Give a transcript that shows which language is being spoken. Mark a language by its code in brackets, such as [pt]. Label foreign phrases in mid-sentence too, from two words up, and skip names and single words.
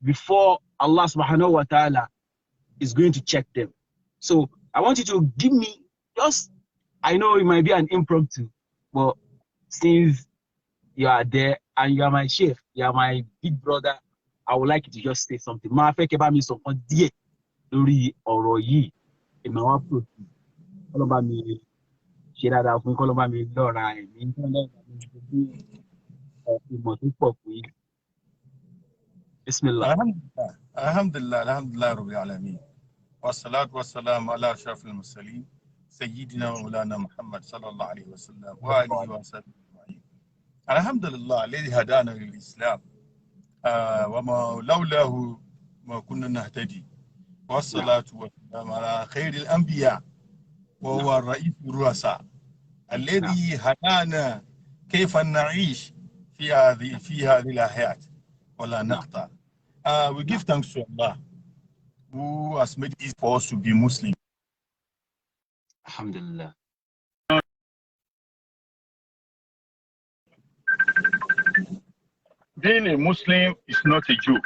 [en] before [ar] الله سبحانه وتعالى [en] is going to check them. So I want you to give me just, I know it might be an impromptu, but since you are there and you are my chef, you are my big brother, I would like you to just say something. [yo] Ma fẹ́ kẹ́ bá mi sọ nǹkan díẹ̀ lórí ọ̀rọ̀ yìí. Èmi wá pò sí. Kọ́lọ́ bá mi ṣe dáadáa fún kọ́lọ́ bá mi lọ́ra ẹ̀mí. Kọ́lọ́ bá mi ṣe bí ìmọ̀ tó pọ̀ fún yín. [ar] Bismillah. الحمد لله الحمد لله رب العالمين والصلاة والسلام على أشرف المرسلين سيدنا ومولانا محمد صلى الله عليه وسلم وعلى آله وصحبه. الحمد لله الذي هدانا للإسلام. وما لوله ما كنا نهتدي والصلاة والسلام على خير الأنبياء وهو الرئيس الرؤساء الذي هدانا كيف نعيش في هذه الحياة ولا نقطع. [en] We give thanks to Allah who has made it for us to be Muslim. Alhamdulillah. Being a Muslim is not a joke.